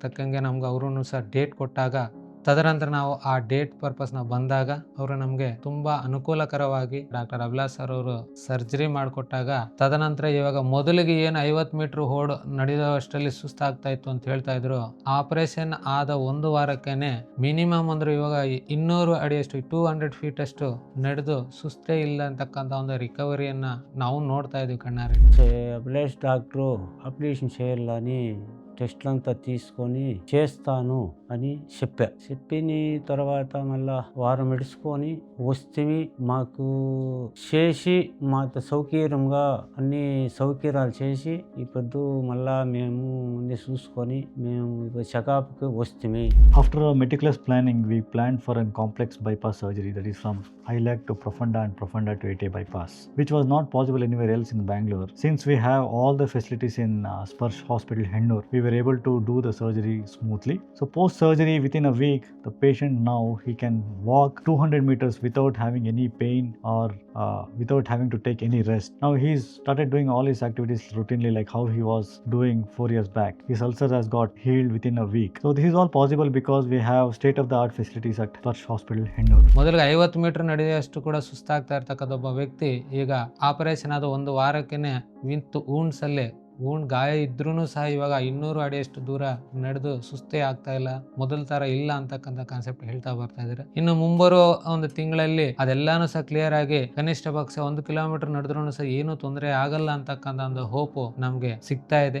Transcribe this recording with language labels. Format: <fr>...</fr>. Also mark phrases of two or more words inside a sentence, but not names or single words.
<kn>ತಕ್ಕಂಗೆ ನಮ್ಗೆ ಅವರು ಸಹ ಡೇಟ್ ಕೊಟ್ಟಾಗ, ತದನಂತರ ನಾವು ಆ</kn> <en>date purpose</en> <kn>ನಾವು ಬಂದಾಗ ಅವರು ನಮಗೆ ತುಂಬಾ ಅನುಕೂಲಕರವಾಗಿ ಡಾಕ್ಟರ್ ಅಭಿಲಾಷ್ ಸರ್ ಅವರು ಸರ್ಜರಿ ಮಾಡಿಕೊಟ್ಟಾಗ, ತದನಂತರ ಇವಾಗ ಮೊದಲಿಗೆ ಏನು 50 ಮೀಟರ್ ನಡೆಯುವಷ್ಟರಲ್ಲಿ ಸುಸ್ತಾಗ್ತಾ ಇತ್ತು ಅಂತ ಹೇಳ್ತಾ ಇದ್ರು, ಆಪರೇಷನ್ ಆದ 1 ವಾರಕ್ಕೇನೆ ಮಿನಿಮಮ್ ಅಂದ್ರೆ ಇವಾಗ 200 ಅಡಿಯಷ್ಟು 200 ಫೀಟ್ ಅಷ್ಟು ನಡೆದು ಸುಸ್ತೇ ಇಲ್ಲ ಅಂತಕ್ಕಂಥ ಒಂದು ರಿಕವರಿಯನ್ನ ನಾವು ನೋಡ್ತಾ ಇದ್ವಿ కన్నారే.</kn> <te>అభిలాష్ డాక్టరు ఆపరేషన్ చేయాలని టెస్ట్లంతా తీసుకొని చేస్తాను అని చెప్పిన తర్వాత మళ్ళా వారం ఇడుచుకొని వస్తే మాకు చేసి మాకు సౌకర్యంగా అన్ని సౌకర్యాలు చేసి ఇప్పుడు మళ్ళా మేము ముందే చూసుకొని మేము చెకప్కి వస్తే.</te> <en>After a meticulous planning, we planned for a complex bypass surgery, that is from iliac to profunda and profunda to ATA bypass, which was not possible anywhere else in Bangalore. Since we have all the facilities in Sparsh Hospital Hennur, we were able to do the surgery smoothly. So post surgery, within a week, the patient now he can walk 200 meters without having any pain or without having to take any rest. Now he's started doing all his activities routinely like how he was doing 4 years back. His ulcer has got healed within a week. So this is all possible because we have state of the art facilities at Sparsh Hospital Hennur.</en> <kn>ಮೊದಲಿಗೆ 50 ಮೀಟರ್ ನಡೆಯುವಷ್ಟು ಕೂಡ ಸುಸ್ತಾಗ್ತಾ ಇರ್ತಕ್ಕಂಥ ಒಬ್ಬ ವ್ಯಕ್ತಿ ಈಗ ಆಪರೇಷನ್ ಆದ 1 ವಾರಕ್ಕೇನೆ</kn> <en>with wounds</en> <kn>ಅಲ್ಲೇ ಗಾಯ ಇದ್ರೂ ಸಹ ಇವಾಗ 200 ಅಡಿಯಷ್ಟು ದೂರ ನಡೆದು ಸುಸ್ತೇ ಆಗ್ತಾ ಇಲ್ಲ, ಮೊದಲ ತರ ಇಲ್ಲ ಅಂತಕ್ಕಂಥ ಕಾನ್ಸೆಪ್ಟ್ ಹೇಳ್ತಾ ಬರ್ತಾ ಇದ್ದಾರೆ. ಇನ್ನು ಮುಂಬರುವ ಒಂದು ತಿಂಗಳಲ್ಲಿ ಅದೆಲ್ಲಾನು ಸಹ ಕ್ಲಿಯರ್ ಆಗಿ ಕನಿಷ್ಠ ಪಕ್ಷ 1 ಕಿಲೋಮೀಟರ್ ನಡೆದ್ರೂ ಸಹ ಏನು ತೊಂದರೆ ಆಗಲ್ಲ ಅಂತಕ್ಕಂಥ ಒಂದು ಹೋಪ್ ನಮ್ಗೆ ಸಿಗ್ತಾ ಇದೆ.</kn>